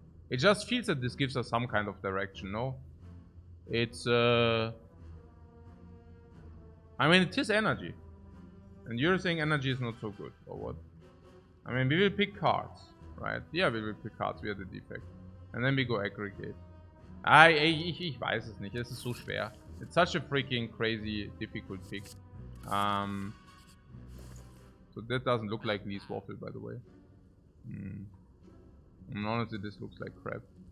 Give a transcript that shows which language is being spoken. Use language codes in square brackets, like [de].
[en] It just feels that this gives us some kind of direction. No, it's I mean, it is energy. And you're saying energy is not so good, or what? I mean, we will pick cards, right? Yeah, we will pick cards via the defect. And then we go aggregate. [de] Ich weiß es nicht. Es ist so schwer. [en] It's such a freaking crazy, difficult pick. So that doesn't look like Lee's waffle, by the way. And honestly, this looks like crap.